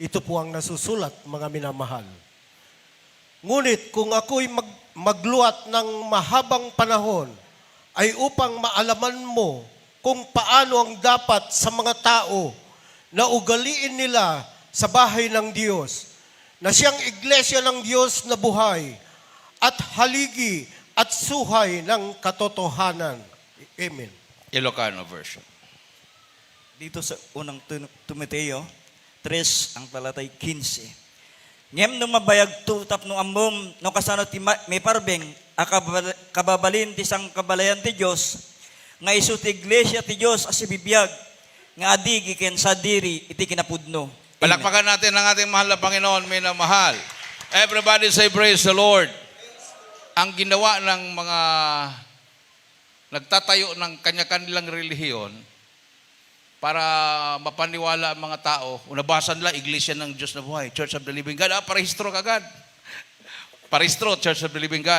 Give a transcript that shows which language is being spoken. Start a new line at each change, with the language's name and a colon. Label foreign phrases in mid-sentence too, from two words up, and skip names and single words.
Filipino: Ito po ang nasusulat, mga minamahal. Ngunit kung ako'y magluwat ng mahabang panahon, ay upang maalaman mo kung paano ang dapat sa mga tao na ugaliin nila sa bahay ng Diyos, na siyang iglesia ng Diyos na buhay at haligi at suhay ng katotohanan. Amen.
English: Ilocano version.
Filipino: Dito sa unang Timoteo 3, ang talatay 15.
Iloko: Ngem no mabayag tutap no amom no kasano ti may parbeng kababalin ti sang kabalayan ti Dios nga isu ti iglesia ti Dios as ibibiyag nga adigi ken sa diri iti kinapudno.
Filipino: Amen. Palakpakan natin ang ating mahal na Panginoon, minamahal.
English: Everybody say praise the Lord.
Filipino: Ang ginawa ng mga nagtatayo ng kanya-kanilang relihiyon para mapaniwala ang mga tao, nabasa nila, Iglesia ng Diyos na buhay, Church of the Living God. Parehistro kagad. Parehistro, Church of the Living God.